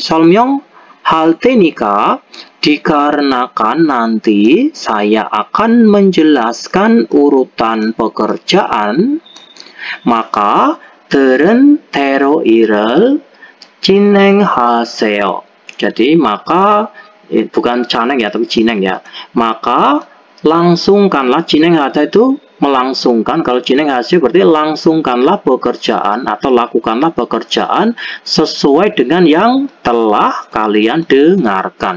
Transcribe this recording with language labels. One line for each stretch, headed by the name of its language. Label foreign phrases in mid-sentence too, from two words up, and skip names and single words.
Korean: 설명할 테니까
Indonesian: dikarenakan nanti saya akan menjelaskan urutan pekerjaan, maka
Korean: 들은 대로 일을 진행하세요.
Indonesian: Jadi maka bukan caneng ya, tapi jineng ya. Maka langsungkanlah,
Korean: 진행하다
Indonesian: itu melangsungkan. Kalau jineng hasil berarti langsungkanlah pekerjaan atau lakukanlah pekerjaan sesuai dengan yang telah kalian dengarkan.